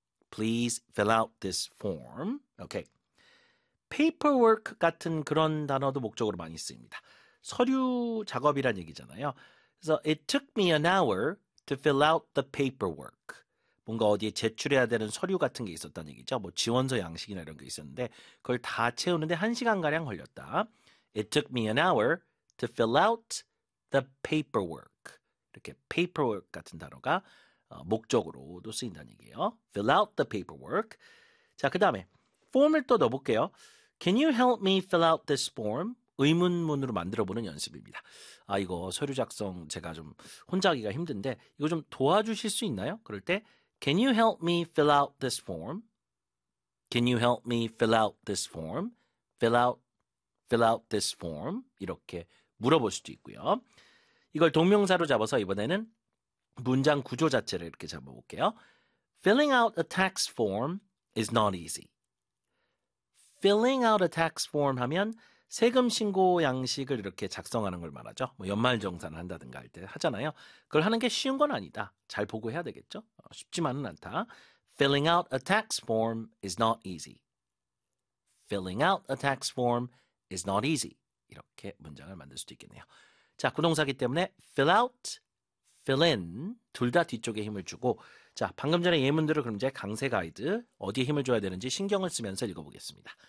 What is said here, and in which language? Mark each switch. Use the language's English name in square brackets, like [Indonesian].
[English] Please fill out this form. Okay. paperwork [Korean] 같은 그런 단어도 목적으로 많이 쓰입니다. 서류 작업이란 얘기잖아요. 그래서 [English] it took me an hour to fill out the paperwork. [Korean] 뭔가 어디에 제출해야 되는 서류 같은 게 있었다는 얘기죠. 뭐 지원서 양식이나 이런 게 있었는데 그걸 다 채우는데 1시간가량 걸렸다. [English] It took me an hour to fill out the paperwork. [Korean] 이렇게 paperwork 같은 단어가 목적으로도 쓰인다는 얘기예요. [English] Fill out the paperwork. [Korean] 자, 그 다음에 form을 또 넣어볼게요. [English] Can you help me fill out this form? [Korean] 의문문으로 만들어보는 연습입니다. 아, 이거 서류 작성 제가 좀 혼자 하기가 힘든데 이거 좀 도와주실 수 있나요? 그럴 때 [English] Can you help me fill out this form? Can you help me fill out this form? Fill out this form. [Korean] 이렇게 물어볼 수도 있고요. 이걸 동명사로 잡아서 이번에는 문장 구조 자체를 이렇게 잡아볼게요. [English] Filling out a tax form is not easy. Filling out a tax form [Korean] 하면 세금 신고 양식을 이렇게 작성하는 걸 말하죠. 뭐 연말정산을 한다든가 할때 하잖아요. 그걸 하는 게 쉬운 건 아니다. 잘 보고 해야 되겠죠? 쉽지만은 않다. [English] Filling out a tax form is not easy. Filling out a tax form is not easy. [Korean] 이렇게 문장을 만들 수도 있겠네요. 자, 구동사기 때문에 fill out, fill in 둘다 뒤쪽에 힘을 주고 자, 방금 전에 예문들을 그럼 이제 강세 가이드 어디에 힘을 줘야 되는지 신경을 쓰면서 읽어보겠습니다.